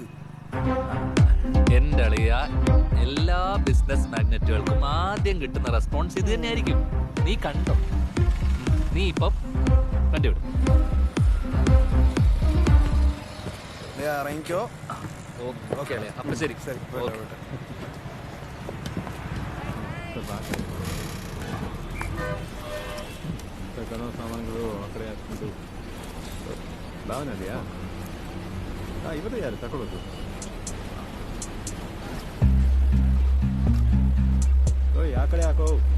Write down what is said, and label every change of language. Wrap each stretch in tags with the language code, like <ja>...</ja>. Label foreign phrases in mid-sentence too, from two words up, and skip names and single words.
<ml>എന്റെ അളിയ, എല്ലാ ബിസിനസ് മാഗ്നറ്റുകൾക്കും ആദ്യം കിട്ടുന്ന റെസ്പോൺസ് ഇത് തന്നെയായിരിക്കും. നീ കണ്ടോ? നീ ഇപ്പം വണ്ടി വിടും. ഇറങ്ങിക്കോ. ഓക്കെ അളിയ, അപ്പൊ ശരി ശരി.</ml> <kn>ಸಾಮಾನುಗಳು ಆ ಕಡೆ ಹಾಕ್ಕೊಂಡು ಭಾವನಲ್ಲಿಯಾ? ಇವರು ಯಾರು ತಗೊಳ್ಳೋದು? ಓಯ್ ಆ ಕಡೆ ಹಾಕೋ.</kn>